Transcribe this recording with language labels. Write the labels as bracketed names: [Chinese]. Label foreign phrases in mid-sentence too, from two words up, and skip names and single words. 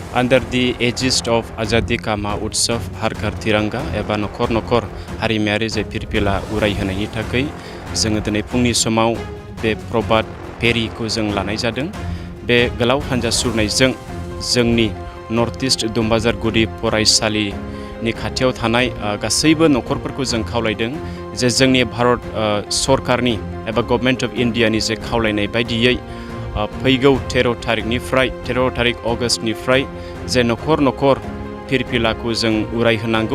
[English] Under the aegis of Azadi Kama Utsav Har Ghar Tiranga [Bodo] एबा नखर नखर हारिमायारि जे फिरफिला उराय होनायनि थाखाय जोङो दिनै फुंनि समाव बे प्रभात फेरिखौ जों लानाय जादों। बे गोलाव हान्जा सुरनायजों जोंनि नर्थ ईस्ट दुम्बाजार गुदि फरायसालिनि खाथियाव थानाय गासैबो नखरफोरखौ जों खावलायदों जे जोंनि भारत सरकारनि एबा गभर्नमेन्ट अफ इन्डियानि जे खावलायनाय बायदियै फैगौ 13 तारिख अगस्टनिफ्राय जे नखर नखर फिरफिलाखौ जों उराय होनांगौ।